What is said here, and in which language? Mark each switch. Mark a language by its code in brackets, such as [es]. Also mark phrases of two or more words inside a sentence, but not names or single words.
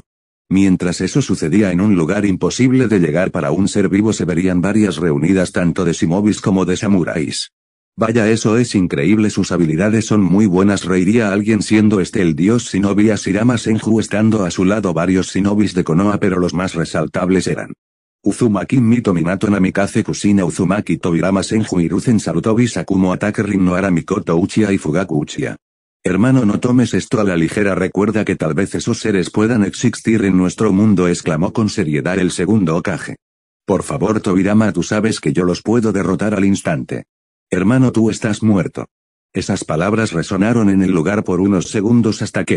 [es] Mientras eso sucedía en un lugar imposible de llegar para un ser vivo, se verían varias reunidas tanto de shimobis como de samuráis. Vaya, eso es increíble, sus habilidades son muy buenas, reiría alguien, siendo este el dios shinobi Ashirama Senju, estando a su lado varios shinobis de Konoha, pero los más resaltables eran Uzumaki Mito Minato Namikaze Kusina Uzumaki Tobirama Senju Hiruzen Sarutobi Sakumo Atake Rin Noara Mikoto Uchiha y Fugaku Uchiha. Hermano, no tomes esto a la ligera, recuerda que tal vez esos seres puedan existir en nuestro mundo, exclamó con seriedad el segundo Hokage. Por favor, Tobirama, tú sabes que yo los puedo derrotar al instante. Hermano, tú estás muerto. Esas palabras resonaron en el lugar por unos segundos hasta que...